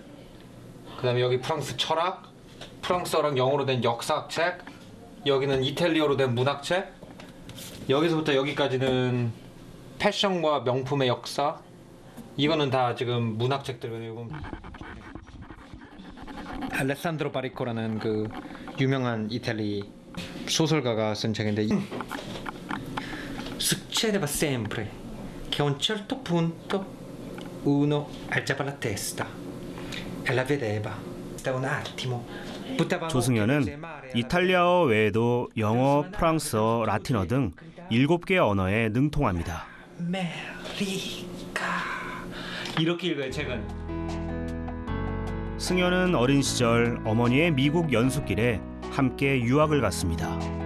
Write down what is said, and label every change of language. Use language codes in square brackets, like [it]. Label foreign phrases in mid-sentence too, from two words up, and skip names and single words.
[ko] 그다음에 여기 프랑스 철학, 프랑스어랑 영어로 된 역사책, 여기는 이탈리아로 된 문학책. 여기서부터 여기까지는 패션과 명품의 역사. 이거는 다 지금 문학책들이고. 알레산드로 바리코라는 그 유명한 이탈리 소설가가 쓴 책인데 [it] Succedeva sempre che a un certo punto uno alzava la testa e la vedeva da un attimo. [ko] 조승연은 이탈리아어 외에도 영어, 프랑스어, 라틴어 등 7개 언어에 능통합니다. 메리카 이렇게 읽어요 책은. 승연은 어린 시절 어머니의 미국 연수길에 함께 유학을 갔습니다.